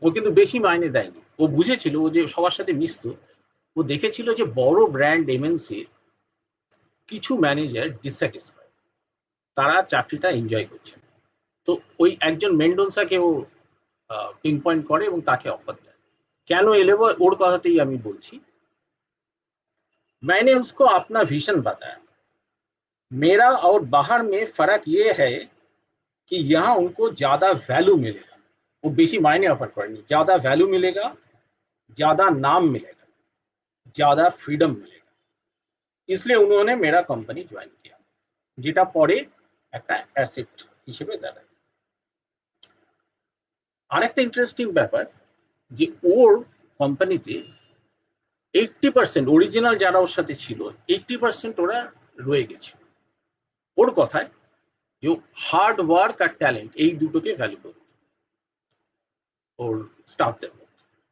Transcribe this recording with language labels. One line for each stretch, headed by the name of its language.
Bangla: ও কিন্তু বেশি মাইনে দেয়নি, ও বুঝেছিল, ও যে সবার সাথে মিশত, ও দেখেছিল যে বড় ব্র্যান্ড এমএনসির কিছু ম্যানেজার ডিসস্যাটিসফাইড, তারা চাকরিটা এনজয় করছে। তো ওই একজন মেন্ডোনসাকে ও পিন পয়েন্ট করে এবং তাকে অফার দেয়। কেন এলে ওর কথাতেই আমি বলছি।
Hindi: मैंने उसको अपना विजन बताया, मेरा और बाहर में फर्क ये है कि यहाँ उनको ज्यादा वैल्यू मिलेगा। वो बेसी मायने ऑफर करेंगे, ज्यादा वैल्यू मिलेगा, ज्यादा नाम मिलेगा, ज्यादा फ्रीडम मिलेगा, इसलिए उन्होंने मेरा कंपनी ज्वाइन किया, যেটা পরে একটা অ্যাসেট হিসেবে দাঁড়ায়।
Bangla: আরেকটা ইন্টারেস্টিং ব্যাপার, যে ওর কোম্পানিতে 80% অরিজিনাল যারা ওর সাথে ছিল 80% ওরা রয়ে গেছে। ওর কথায় যে হার্ড ওয়ার্ক আর ট্যালেন্ট এই দুটোকে ভ্যালু করত ওর স্টাফদের মধ্যে।